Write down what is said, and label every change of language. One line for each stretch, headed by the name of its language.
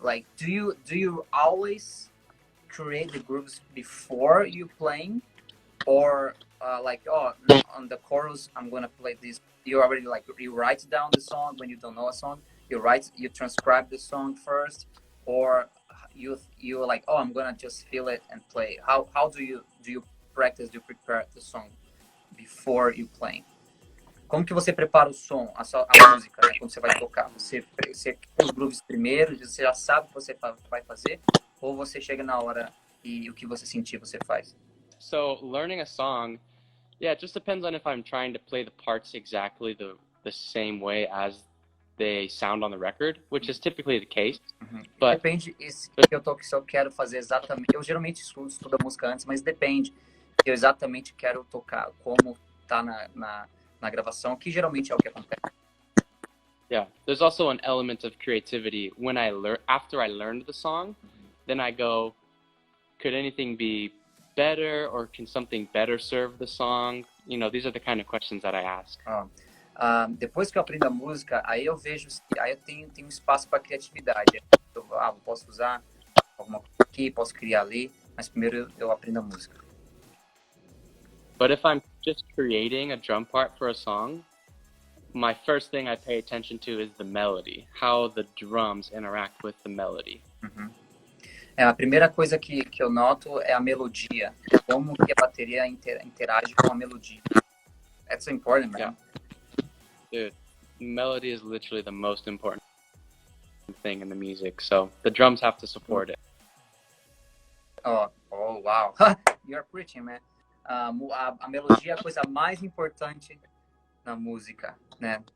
English: Like, do you always create the grooves before you playing, or like, on the chorus I'm gonna play this? You already like you write down the song when you don't know a song. You transcribe the song first, or you like, I'm gonna just feel it and play. How do you practice? Do you prepare the song before you playing?
Portuguese: Como que você prepara o som, a música, né, quando você vai tocar? Você quer os grooves primeiro, você já sabe o que você vai fazer, ou você chega na hora e o que você sentir você faz?
English: So learning a song, it just depends on if I'm trying to play the parts exactly the same way as they sound on the record, which is typically the case. But
Portuguese: depende se eu quero fazer exatamente. Eu geralmente estudo a música antes, mas depende. Eu exatamente quero tocar como tá na gravação, que geralmente é o que acontece.
English: Yeah, there's also an element of creativity when after I learned the song, then I go, could anything be better, or can something better serve the song? You know, these are the kind of questions that I ask.
Portuguese: Depois que eu aprendo a música, aí eu vejo, aí eu tenho espaço para criatividade. Eu posso usar alguma coisa aqui, posso criar ali, mas primeiro eu aprendo a música.
English: But if I'm just creating a drum part for a song, my first thing I pay attention to is the melody, how the drums interact with the melody.
Portuguese: A primeira coisa que eu noto é a melodia, como que a bateria interage com a melodia.
English: That's important, man. Yeah. Dude, melody is literally the most important thing in the music, so the drums have to support it. Oh, wow. You're preaching, man.
Portuguese: A melodia é a coisa mais importante na música, né?